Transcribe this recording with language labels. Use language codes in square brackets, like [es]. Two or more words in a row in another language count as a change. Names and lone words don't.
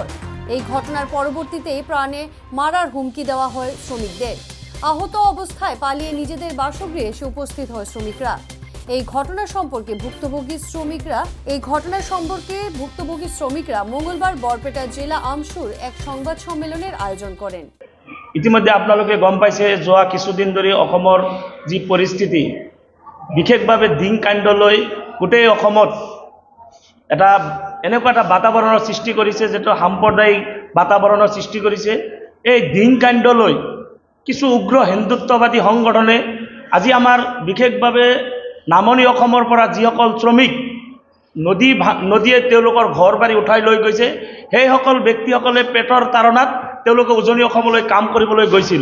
[bn] এই ঘটনার পরবর্তীতে প্রাণে মারার হুমকি দেওয়া হয় শ্রমিকদের। আহত অবস্থায় পালিয়ে নিজেদের বাসগৃহে এসে উপস্থিত হয় শ্রমিকরা। এই ঘটনা সম্পর্কে ভুক্তভোগী শ্রমিকরা মঙ্গলবার বরপেটা জেলা আমসুর এক সংবাদ সম্মেলনের আয়োজন করেন। [as] ইতিমধ্যে আপোনালোকে গম পাইছে যোৱা কিছুদিন ধৰি অসমৰ যি পৰিস্থিতি, বিশেষভাৱে দিন কাণ্ডলৈ গোটেই অসমত এনেকুৱা এটা বাতাবৰণৰ সৃষ্টি কৰিছে, যেটো সাম্প্ৰদায়িক বাতাবৰণৰ সৃষ্টি কৰিছে। এই দিন কাণ্ডলৈ কিছু উগ্ৰ হিন্দুত্ববাদী সংগঠনে আজি আমাৰ বিশেষভাৱে নামনি অসমৰ পৰা যিসকল শ্ৰমিক নদীয়ে তেওঁলোকৰ ঘৰ বাৰী উঠাই লৈ গৈছে, সেইসকল ব্যক্তিসকলে পেটৰ তাৰণাত তেওঁলোকে উজনি অসমলৈ কাম কৰিবলৈ গৈছিল।